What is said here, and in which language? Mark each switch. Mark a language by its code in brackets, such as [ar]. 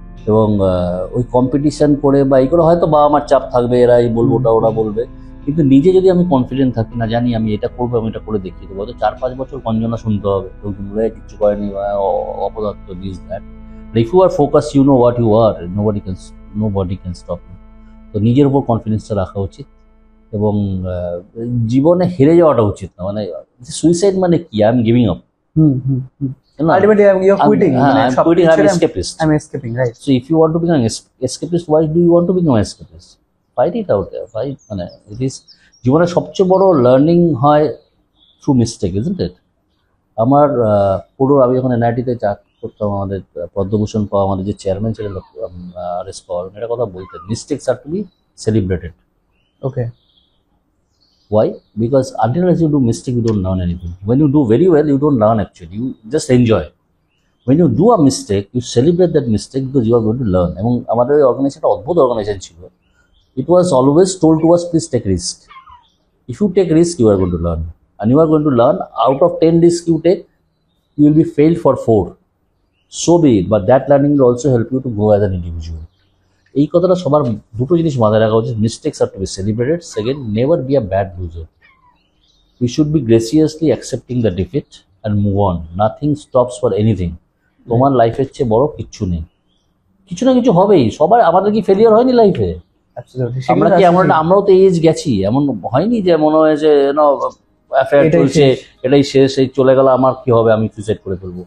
[bn] এবং ওই কম্পিটিশন করে বা এই করে হয়তো বাবা মার চাপ থাকবে, এরা এই বলবো ওটা ওরা বলবে, কিন্তু নিজে যদি আমি কনফিডেন্ট থাকি, না জানি আমি এটা করবো, আমি এটা করে দেখিয়ে দেবো, হয়তো 4-5 বছর গঞ্জনা শুনতে হবে, কিচ্ছু করেনি বা অপদার্থ this that. [en] If you are focus, you know what you are, nobody can stop you. [bn] তো নিজের উপর কনফিডেন্সটা রাখা উচিত এবং জীবনে হেরে যাওয়াটা উচিত না। মানে সুইসাইড মানে কি, [en] I am giving up, Ultimately, you're quitting. I'm quitting, I'm escapist. I'm escaping, right? So if you want to become an escapist, why do you want to become an escapist? Fight it out there. [bn] Fight, মানে it is জীবনের সবচেয়ে বড় learning হয় [en] Through mistake, isn't it? [bn] আমার পুরো আমি যখন এনআইটিতে চাক করতাম, আমাদের পদ্মভূষণ পাওয়া আমাদের যে চেয়ারম্যান ছিলেন আরএস পাওয়ার, এটা কথা বলতেন, [en] Mistakes are to be celebrated. Okay. Why? Because until you do mistake, you don't learn anything. When you do very well, you don't learn actually. You just enjoy. When you do a mistake, you celebrate that mistake because you are going to learn. [bn] এবং আমাদের organisation একটা অদ্ভুত organisation ছিল। [en] It was always told to us, please take risk. If you take risk, you are going to learn. And you are going to learn, out of 10 risks you take, you will be failed for 4. So be it. But that learning will also help you to grow as an individual. [bn] এই কথাটা সবার দুটো জিনিস মাথায় রাখা উচিত। [en] Mistakes are to be celebrated. Second, never be a bad loser. We should be graciously accepting the defeat and move on. Nothing stops for anything. [bn] তোমার লাইফের চেয়ে বড় কিচ্ছু নেই, কিছু না কিছু হবেই। সবার, আমাদের কি ফেলিয়ার হয়নি লাইফে? আমরা কি এমন, আমরাও তো এজ গেছি, এমন হয়নি যে মনে হয়েছে অ্যাফেয়ার চলছে, এটাই শেষ, এই চলে গেল, আমার কি হবে, আমি সুইসাইড করে ফেলবো।